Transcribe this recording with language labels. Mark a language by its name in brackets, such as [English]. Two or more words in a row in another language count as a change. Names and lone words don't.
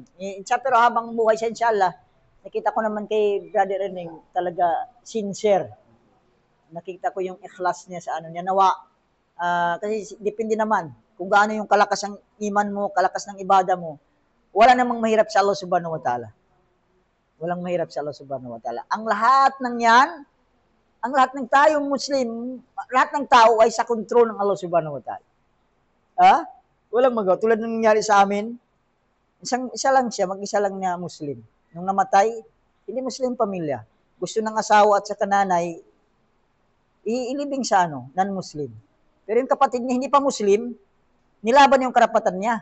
[Filipino] Pero habang buhay siya, inshallah, nakita ko naman kay Brother Erning, talaga sincere. Nakita ko yung ikhlas niya sa niya. Nawa, kasi depende naman kung gaano yung kalakas ng iman mo, kalakas ng ibada mo. Wala namang mahirap sa Allah [Arabic] سبحانه وتعالى. [Filipino] Walang mahirap sa Allah [Arabic] سبحانه وتعالى. [Filipino] Ang lahat ng yan, ang lahat ng tayong Muslim, lahat ng tao ay sa kontrol ng Allah [Arabic] سبحانه وتعالى. [Filipino] Walang magawa. Tulad ng nangyari sa amin, isa lang siya, mag-isa lang niya Muslim. Nung namatay, hindi Muslim pamilya. Gusto ng asawa at sa kananay, iilibing sa non-Muslim. Pero yung kapatid niya, hindi pa Muslim, nilaban yung karapatan niya.